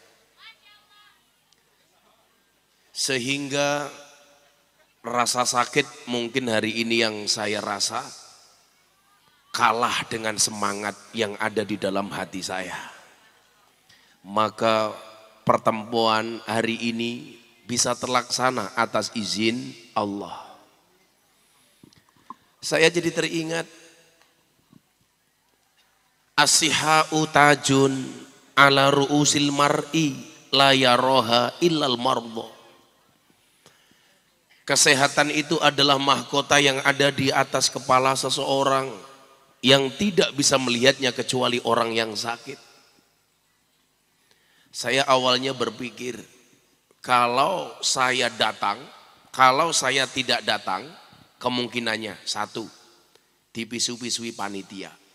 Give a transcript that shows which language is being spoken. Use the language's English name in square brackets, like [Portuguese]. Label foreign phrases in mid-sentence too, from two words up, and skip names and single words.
[Indonesian] Sehingga rasa sakit mungkin hari ini yang saya rasa kalah dengan semangat yang ada di dalam hati saya. Maka pertemuan hari ini bisa terlaksana atas izin Allah. [Arabic] Saya jadi teringat الصحة تاج على رؤوس المرء لا يراها إلا المرضى. [Indonesian] Kesehatan itu adalah mahkota yang ada di atas kepala seseorang yang tidak bisa melihatnya kecuali orang yang sakit. Saya awalnya berpikir, kalau saya datang, kalau saya tidak datang, kemungkinannya satu, dipisu-pisui panitia.